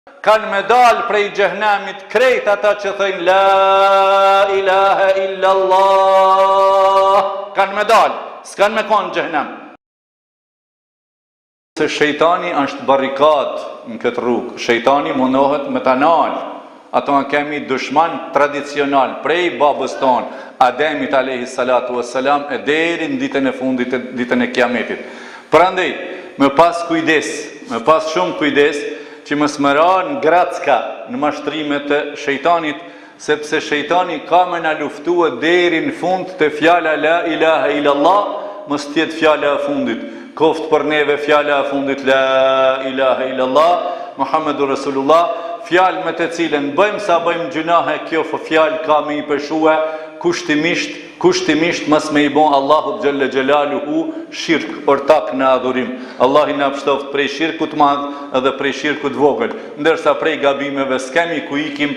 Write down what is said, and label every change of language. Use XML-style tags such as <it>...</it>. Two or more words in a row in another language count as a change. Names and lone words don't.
<sq>kanë me dalë prej xhehenamit krejt ata që thëjnë</sq> <ar>لا إله إلا الله,</ar> <sq>kanë me dalë, s'kanë me konë xhehenam. Se shejtani është barikat në këtë rrugë, shejtani mundohet me ta nalë. Ato në kemi dushman tradicional prej babës tonë, Ademit</sq> <ar>عليه الصلاة والسلام,</ar> <sq>e deri në ditën e fundit, ditën e kiametit. Prandaj, me pas kujdes, me pas shumë kujdes, që mos më ranë gracka në mashtrimet të shejtanit, sepse shejtani ka me na luftua deri në fund të fjala</sq> <ar>لا إله إلا الله,</ar> <sq>mos tjetë fjala e fundit. Koft për neve fjala e fundit</sq> <ar>لا إله إلا الله، محمد رسول الله,</ar> <sq>fjalë me të cilën bëjmë sa bëjmë gjunahe, kjo fjalë ka me i peshue kushtimisht mas me i bon Allahut</sq> <ar>جل جلاله</ar> <sq>shirk, ortak në adhurim. Allah i na pështoft prej shirkut madh edhe prej shirkut vogël, ndërsa prej gabimeve s'kemi ku ikim.</sq>